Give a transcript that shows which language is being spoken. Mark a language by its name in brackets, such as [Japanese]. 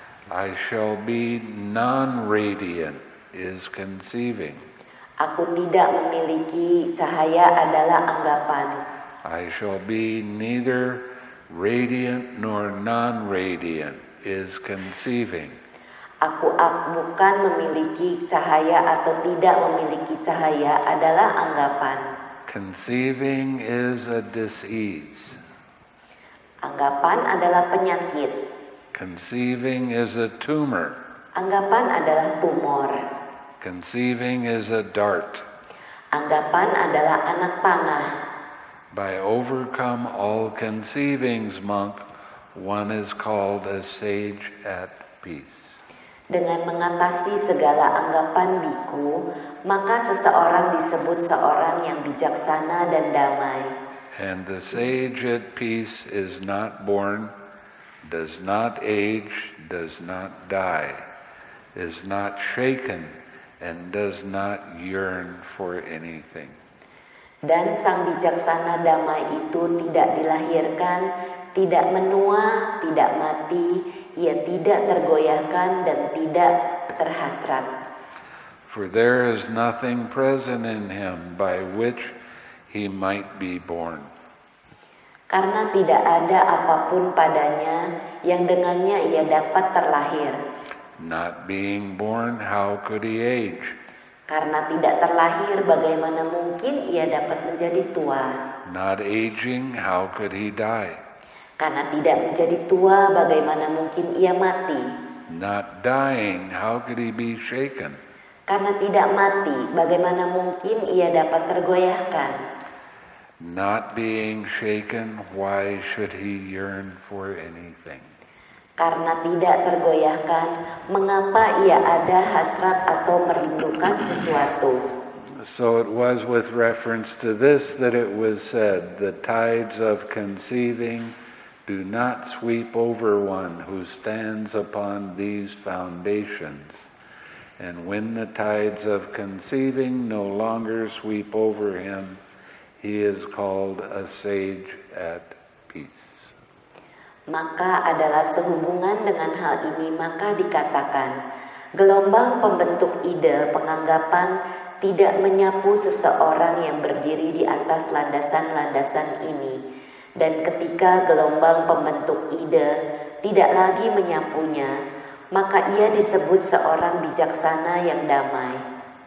[English] I shall be non-radiant is conceiving. [Indonesian] Aku tidak memiliki cahaya adalah anggapan. [English] I shall be neither radiant nor non-radiant is conceiving. [Indonesian] Aku bukan memiliki cahaya atau tidak memiliki cahaya adalah anggapan. [English] Conceiving is a disease. [Indonesian] Anggapan adalah penyakit. [English] Conceiving is a tumor. [Indonesian] Anggapan adalah tumor. [English] Conceiving is a dart. [Indonesian] Anggapan adalah anak panah. [English] By overcome all conceivings, monk, one is called a sage at peace. [Indonesian] Dengan mengatasi segala anggapan biku, maka seseorang disebut seorang yang bijaksana dan damai. [English] And the sage at peace is not born, does not age, does not die, is not shaken, and does not yearn for anything. [Indonesian] Dan sang bijaksana damai itu tidak dilahirkan, tidak menua, tidak mati, ia tidak tergoyahkan dan tidak terhasrat. [English] For there is nothing present in him by which he might be born. [Indonesian] Karena tidak ada apapun padanya yang dengannya ia dapat terlahir. [English] Not being born, how could he age? [Indonesian] Karena tidak terlahir, bagaimana mungkin ia dapat menjadi tua? [English] Not aging, how could he die? [Indonesian] Karena tidak menjadi tua, bagaimana mungkin ia mati? [English] Not dying, how could he be shaken? [Indonesian] Karena tidak mati, bagaimana mungkin ia dapat tergoyahkan? [English] Not being shaken, why should he yearn for anything? [Indonesian] Karena tidak tergoyahkan, mengapa ia ada hasrat atau merindukan sesuatu? [English] So it was with reference to this that it was said, the tides of conceiving do not sweep over one who stands upon these foundations. And when the tides of conceiving no longer sweep over him, he is called a sage at peace. [Indonesian] Maka adalah sehubungan dengan hal ini maka dikatakan, gelombang pembentuk ide penganggapan tidak menyapu seseorang yang berdiri di atas landasan-landasan ini. Dan ketika gelombang pembentuk ide tidak lagi menyapunya, maka ia disebut seorang bijaksana yang damai.